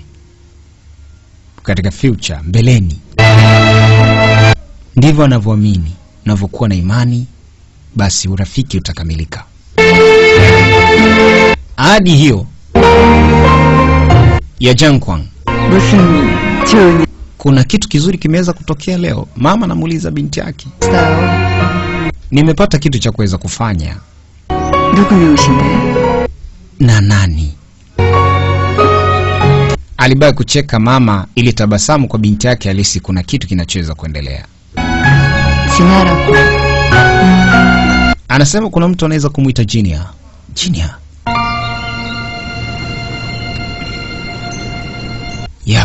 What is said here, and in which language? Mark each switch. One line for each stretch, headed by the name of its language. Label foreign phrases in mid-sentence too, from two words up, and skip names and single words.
Swahili: Katika future, mbeleni. Ndivyo anavyoamini. Unavyokuwa na imani, basi urafiki utakamilika. Ahadi hiyo ya Jangkwang.
Korean: 무슨 좋은
Swahili: Kuna kitu kizuri kimeweza kutokea leo. Mama anamuuliza binti yake.
Korean: 일이었어요.
Swahili: Nimepata kitu cha kuweza kufanya.
Korean: 누구니 오신대?
Swahili: Na nani? Alibaki kucheka mama ili tabasamu kwa binti yake alisi kuna kitu kinachoweza kuendelea.
Korean: 진아라고.
Swahili: Anasema kuna mtu anaweza kumuita Jinia. Jinia? Yep.